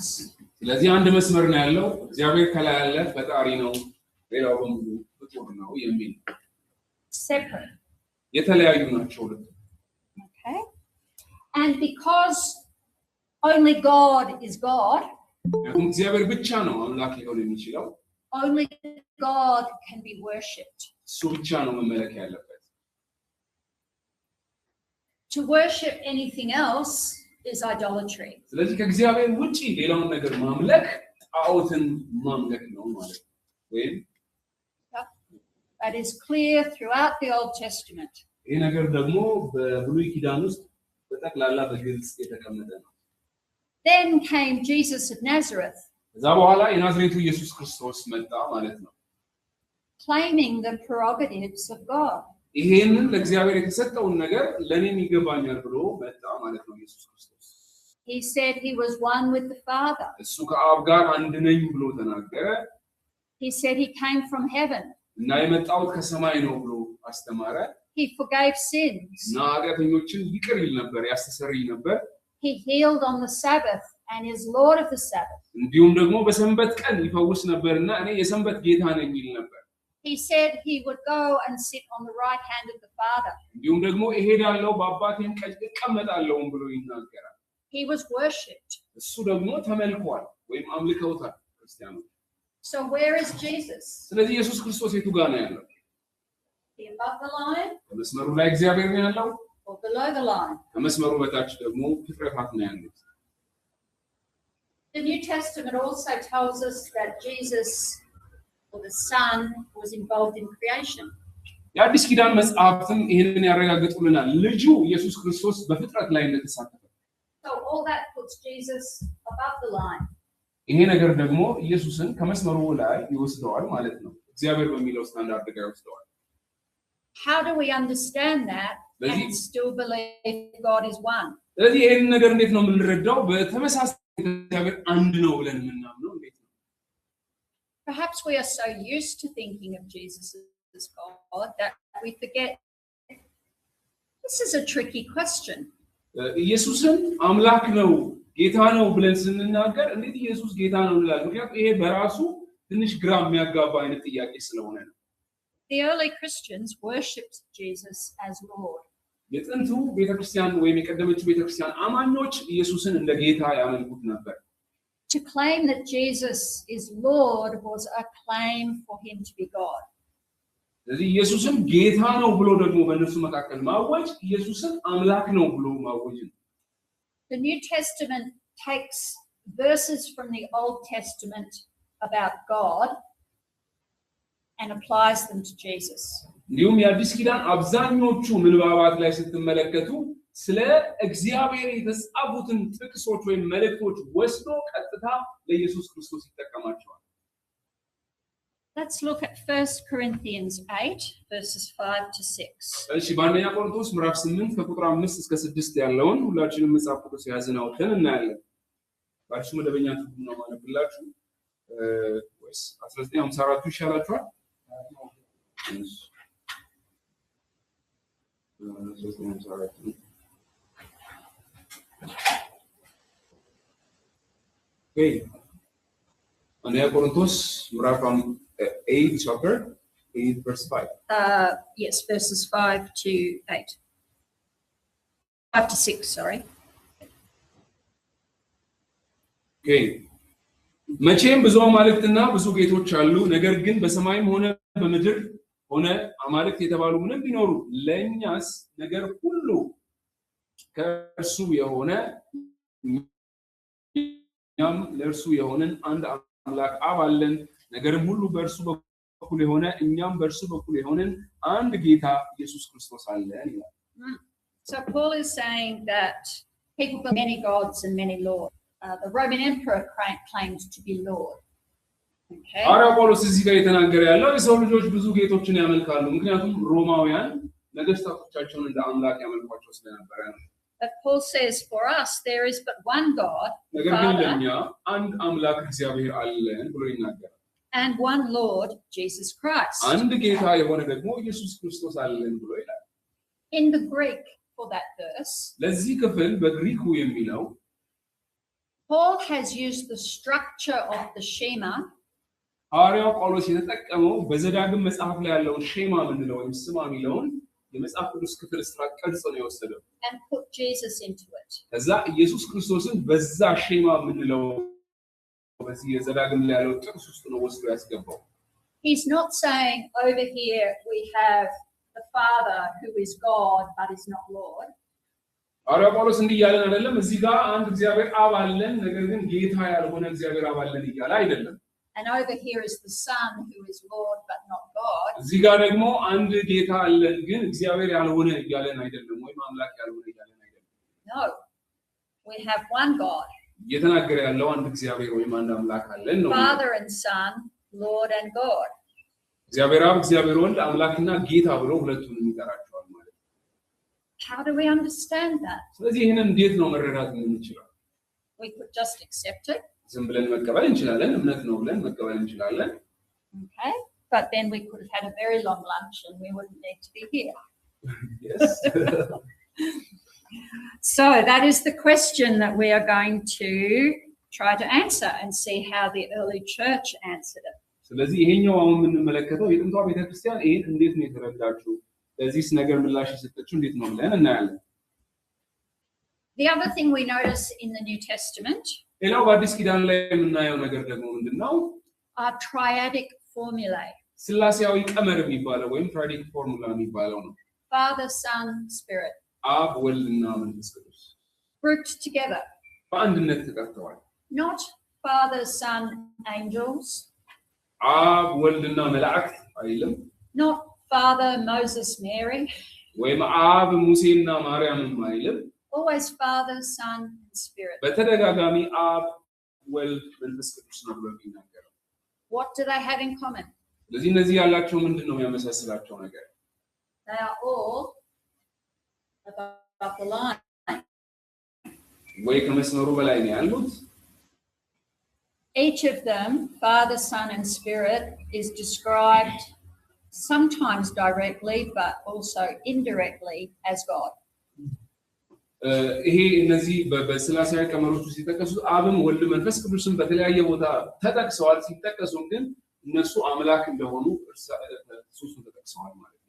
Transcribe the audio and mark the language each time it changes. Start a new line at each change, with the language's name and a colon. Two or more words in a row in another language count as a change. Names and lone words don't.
Amharic: ስለዚህ አንድ መስመር ነው ያለው እግዚአብሔር ከላይ ያለ ፈጣሪ ነው ሌላው በሙሉ ፍጡር ነው የሚል separate የተለያዩ ናቸው ሁለቱ
English: okay and because only God is God
Amharic: እግዚአብሔር ብቻ ነው አምላክ ሊሆን የሚችለው
English: only God can be worshipped
Amharic: እሱ ብቻ ነው መመለክ ያለበት
English: to worship anything else is idolatry.
Amharic: ስለዚህ ከእግዚአብሔር ውጪ ሌላውን ነገር ማምለክ ጣዖትን ማምለክ ነው ማለት ነው ወይም
English: that is clear throughout the Old Testament.
Amharic: ይሄ ነገር ደግሞ በብሉይ ኪዳን ውስጥ በጠቅላላ በግልጽ የተቀመጠ ነው
English: Then came Jesus of Nazareth.
Amharic: ከዛ በኋላ የናዝሬቱ ኢየሱስ ክርስቶስ መጣ ማለት ነው
English: claiming the prerogatives of God.
Amharic: ይሄንን ለእግዚአብሔር የተሰጠውን ነገር ለኔም ይገባኛል ብሎ መጣ ማለት ነው ኢየሱስ ክርስቶስ
English: He said he was one with the Father.
Amharic: እሱ ከአብ ጋር አንድ ነኝ ብሎ ተናገረ
English: He said he came from heaven.
Amharic: እና የመጣው ከሰማይ ነው ብሎ አስተማረ
English: He forgave sins.
Amharic: እና ኃጢአተኞችን ይቅር ይል ነበር ያስተሰርይ ነበር
English: He healed on the Sabbath and is Lord of the Sabbath.
Amharic: እንዲሁም ደግሞ በሰንበት ቀን ይፈውስ ነበርና እኔ የሰንበት ጌታ ነኝ ይል ነበር
English: He said he would go and sit on the right hand of the Father.
Amharic: እንዲሁም ደግሞ እሄዳለሁ በአባቴም ቀኝ እቀመጣለሁ ብሎ ይናገራል።
English: He was worshipped.
Amharic: እሱ ደግሞ ተመልኳል ወይም አምልከውታል ክርስቲያኖች።
English: So where is Jesus?
Amharic: ስለዚህ ኢየሱስ ክርስቶስ የቱ ጋር ነው ያለው?
English: Is he above the line
Amharic: በመስመሩ ላይ እግዚአብሔር ነው ያለው?
English: or below the line?
Amharic: ከመስመሩ በታች ደግሞ ፍጥረታት ነው ያሉት።
English: The New Testament also tells us that Jesus, or the Son, was involved in creation.
Amharic: የአዲስ ኪዳን መጽሐፍትም ይህንን ያረጋግጡልናል። ልጁ ኢየሱስ ክርስቶስ በፍጥረት ላይ እንደተሳተፈ።
English: So all that puts Jesus above the line.
Amharic: ይሄ ነገር ደግሞ ኢየሱስን ከመስመሩ ላይ ይወስደዋል ማለት ነው። እግዚአብሔር በሚለው ስታንዳርድ ጋር ይወስደዋል።
English: How do we understand that and still believe God is one?
Amharic: ስለዚህ ይሄን ነገር እንዴት ነው የምንረዳው? በተመሳሳይ እግዚአብሔር አንድ ነው ብለን የምናምነው እንዴት ነው?
English: Perhaps we are so used to thinking of Jesus as God that we forget. This is a tricky question.
Amharic: ኢየሱስን አምላክ ነው ጌታ ነው ብለን ስንናገር እንዴት ኢየሱስ ጌታ ነው እንላለን? ምክንያቱም ይሄ በራሱ ትንሽ ግራ የሚያጋባ አይነት ጥያቄ ስለሆነ ነው።
English: The early Christians worshipped Jesus as Lord.
Amharic: የጥንቱ ቤተክርስቲያን ወይም የቀደመችው ቤተክርስቲያን አማኞች ኢየሱስን እንደ ጌታ ያመልኩት ነበር።
English: To claim that Jesus is Lord was a claim for him to be God.
Amharic: ስለዚህ ኢየሱስን ጌታ ነው ብሎ ደግሞ በእነሱ መካከል ማወጅ ኢየሱስን አምላክ ነው ብሎ ማወጅ ነው።
English: The New Testament takes verses from the Old Testament about God and applies them to Jesus.
Amharic: እንዲሁም የአዲስ ኪዳን አብዛኞቹ ምንባባት ላይ ስትመለከቱ ስለ እግዚአብሔር የተጻፉትን ጥቅሶች ወይም መልእክቶች ወስዶ ቀጥታ ለኢየሱስ ክርስቶስ ይጠቀማቸዋል።
English: Let's look at 1 Corinthians 8 verses 5 to 6.
Amharic: እሺ በአንደኛ ቆሮንቶስ ምዕራፍ 8 ከቁጥር 5 እስከ 6 ያለውን ሁላችንም መጽሐፍ ቅዱስ ያዝን አውጥተን እናያለን። ባሽ መደበኛ ትርጉም ነው ማለብላችሁ ወይስ 1954 ይሻላችኋል? Okay. አንደኛ ቆሮንቶስ ምዕራፍ 8
English: chapter 8 verse 5. Yes, verses 5 to 8. 5 to 6, sorry. Okay.
Amharic: መቼም ብዙ አማልክትና ብዙ ጌቶች አሉ፣ ነገር ግን በሰማይም ሆነ በምድር ሆነ አማልክት የተባሉ ምንም ቢኖሩ ለእኛስ ነገር ሁሉ ከእርሱ የሆነ እኛም ለእርሱ የሆነን አንድ አምላክ አብ አለን። ነገርም ሁሉ በእርሱ በኩል የሆነ እኛም በእርሱ በኩል የሆነን አንድ ጌታ ኢየሱስ ክርስቶስ አለን ይላል።
English: So Paul is saying that people believe many gods and many lords. The Roman emperor claimed to be Lord. Okay.
Amharic: ሐዋርያው ጳውሎስ እዚህ ጋር የተናገረ ያለው የሰው ልጆች ብዙ ጌቶችን ያመልካሉ፣ ምክንያቱም ሮማውያን ነገስታቶቻቸውን እንደ አምላክ ያመልኳቸው ስለነበረ ነው።
English: But Paul says for us there is but one God,
Amharic: ነገር ግን ለኛ አንድ አምላክ እግዚአብሔር አለን ብሎ ይናገራል።
English: And one Lord, Jesus Christ.
Amharic: አንድ ጌታ የሆነ ደግሞ ኢየሱስ ክርስቶስ አለን ብሎ ይላል።
English: In the Greek for that verse,
Amharic: ለዚህ ክፍል በግሪኩ የሚለው
English: Paul has used the structure of the Shema
Amharic: ሐዋርያው ጳውሎስ የተጠቀመው በዘዳግም መጽሐፍ ላይ ያለውን ሼማ ምንለው ወይም ስማ የሚለውን የመጽሐፍ ቅዱስ ክፍል ስትራክቸር ቀርጾ ነው የወሰደው።
English: and put Jesus into it.
Amharic: ከዛ ኢየሱስ ክርስቶስን በዛ ሼማ ምንለው በዚህ የዘዳግም ላይ ያለው ጥቅስ ውስጥ ነው ወስዶ ያስገባው።
English: He's not saying over here we have the Father who is God but is not Lord.
Amharic: ሐዋርያው ጳውሎስ እንዲህ ያለን አይደለም፣ እዚህ ጋር አንድ እግዚአብሔር አብ አለን ነገር ግን ጌታ ያልሆነ እግዚአብሔር አብ አለን እያለ አይደለም።
English: And over here is the Son who is Lord but not God.
Amharic: እዚህ ጋር ደግሞ አንድ ጌታ አለን ግን እግዚአብሔር ያልሆነ እያለን አይደለም፣ ወይም አምላክ ያልሆነ እያለን አይደለም።
English: No. We have one God.
Amharic: እየተናገረ ያለው አንድ እግዚአብሔር ወይም አንድ አምላክ አለን ነው።
English: Father and Son, Lord and God.
Amharic: እግዚአብሔር አብ እግዚአብሔር ወልድ አምላክና ጌታ ብሎ ሁለቱንም ይጠራቸዋል ማለት ነው።
English: How do we understand that?
Amharic: ስለዚህ ይሄንን እንዴት ነው መረዳት የምንችለው?
English: We could just accept it.
Amharic: ዝም ብለን መቀበል እንችላለን፣ እምነት ነው ብለን መቀበል እንችላለን።
English: Okay. But then we could have had a very long lunch and we wouldn't need to be here. Yes. So that is the question that we are going to try to answer and see how the early church answered it.
Amharic: ስለዚህ ይሄኛው አሁን የምንመለከተው የጥንቷ ቤተክርስቲያን ይሄን እንዴት ነው የተረዳችው ለዚህስ ነገር ምላሽ የሰጠችው እንዴት ነው ብለን እናያለን።
English: The other thing we notice in the New Testament
Amharic: ሌላው በአዲስ ኪዳን ላይ የምናየው ነገር ደግሞ ምንድነው?
English: are triadic formulae.
Amharic: ስላሴያዊ ቀመር የሚባለው ወይም
English: triadic formula
Amharic: የሚባለው ነው።
English: Father, Son, Spirit.
Amharic: አብ ወልድና መንፈስ ቅዱስ
English: Grouped together.
Amharic: በአንድነት ተጠርተዋል።
English: Not Father, Son, angels.
Amharic: አብ ወልድና መላእክት አይልም።
English: Not Father, Moses, Mary.
Amharic: ወይም አብ ሙሴና ማርያምም አይልም።
English: Always Father, Son, and Spirit.
Amharic: በተደጋጋሚ አብ ወልድ መንፈስ ቅዱስ ነው ብሎ የሚናገረው።
English: What do they have in common?
Amharic: ስለዚህ እነዚህ ያላቸው ምንድነው የሚያመሳስላቸው ነገር?
English: They are all above the line.
Amharic: ወይ ከመስመሩ በላይ ነው ያሉት።
English: Each of them, Father, Son, and Spirit, is described sometimes directly, but also indirectly as God.
Amharic: ይሄ እነዚህ በስላሴያዊ ቀመሮች ውስጥ ሲጠቀሱ አብም ወልድ መንፈስ ቅዱስም በተለያየ ቦታ ተጠቅሰዋል። ሲጠቀሱም ግን እነሱ አምላክ እንደሆኑ ሶስቱ ተጠቅሰዋል ማለት ነው።